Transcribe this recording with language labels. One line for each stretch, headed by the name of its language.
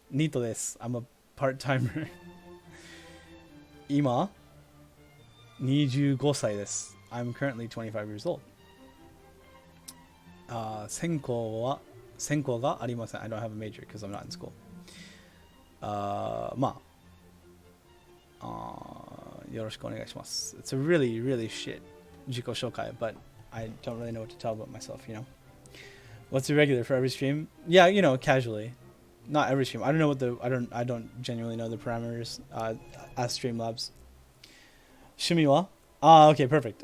Japanese: Nito desu.
English: I'm a part-timer.
Japanese: Ima, 25 歳desu.
English: I'm currently 25 years old.
Japanese: 専攻がありません.
English: I don't have a major because I'm not in school.
Japanese: よろしくお願いします.
English: It's a really, really shit Jiko Shokai, but I don't really know what to tell about myself, you know. What's irregular for every stream? Yeah, you know, casually. Not every stream. I don't know I don't genuinely know the parameters. Ask Streamlabs. 趣味は?Okay, perfect.